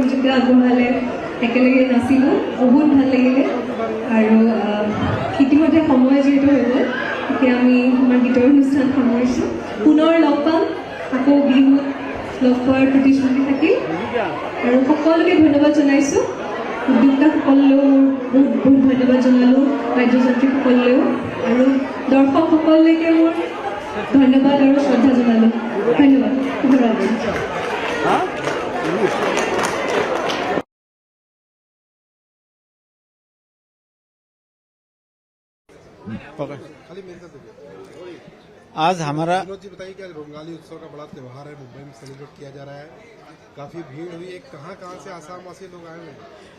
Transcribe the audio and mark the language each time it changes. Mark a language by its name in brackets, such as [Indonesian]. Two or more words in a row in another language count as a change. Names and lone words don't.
[Assamese] আগবঢ়ালে একেলগে নাচিলোঁ বহুত ভাল লাগিলে আৰু ইতিমধ্যে সময় যিহেতু হৈ গ'ল এতিয়া আমি আমাৰ গীতৰ অনুষ্ঠান সামৰিছোঁ পুনৰ লগ পাম আকৌ বিহুত লগ পোৱাৰ প্ৰতিশ্ৰুতি থাকিল আৰু সকলোকে ধন্যবাদ জনাইছোঁ উদ্যোক্তাসকলেও মোৰ বহুত ধন্যবাদ জনালোঁ বাদ্যযন্ত্ৰীসকলেও আৰু দৰ্শকসকললৈকে মোৰ ধন্যবাদ আৰু শ্ৰদ্ধা জনালোঁ ধন্যবাদ শুভৰাত্ৰি [Hindi] आज हमारा जी बताइए कि आज रोंगाली उत्सव का बड़ा त्यौहार है मुंबई में सेलिब्रेट किया जा रहा है काफी भीड़ हुई है कहाँ से आसाम वासी लोग आए हुए हैं